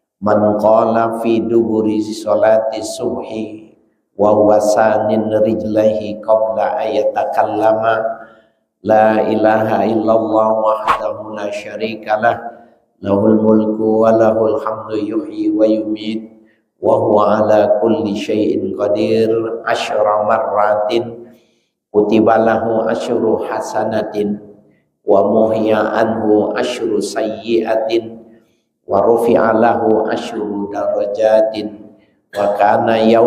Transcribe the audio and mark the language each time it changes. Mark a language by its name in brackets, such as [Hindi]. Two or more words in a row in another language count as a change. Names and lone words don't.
[Arabic] من قال في دبر صلاة الصبح و ثان رجليه قبل أن يتكلم لا إله إلا الله وحده لا شريك له له الملك وله الحمد يحيي ويميت وهو على كل شيء قدير عشر مرات كتب له عشر حسنات ومحي عنه عشر سيئات ورفع له عشر درجات وكان